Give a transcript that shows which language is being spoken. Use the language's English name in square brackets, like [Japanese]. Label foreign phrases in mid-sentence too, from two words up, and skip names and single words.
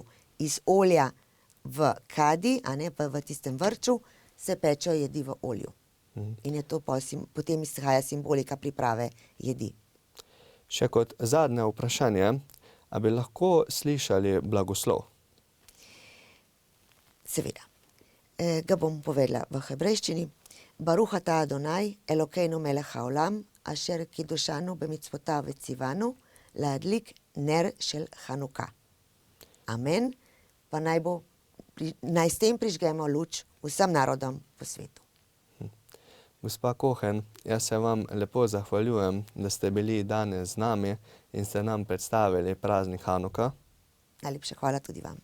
[Slovenian] Iz olja v kadi, a ne, v tistem vrču, se pečejo jedi v olju. In je to potem izhaja simbolika priprave jedi. Še kot zadnje vprašanje, a bi lahko slišali blagoslov? Seveda. Ga bom povedala v hebrejščini. [Hebrew] ברוך אתה אדוני, אלוקינו מלך העולם, אשר קידשנו במצוותיו וציוונו, להדליק נר של חנוכה. Amen. [Slovenian] Pa naj s tem prižgemo luč vsem narodom po svetu. Gospa Kohen, jaz se vam lepo zahvaljujem, da ste bili danes z nami in ste nam predstavili praznik Hanuka. Najlepša hvala tudi vam.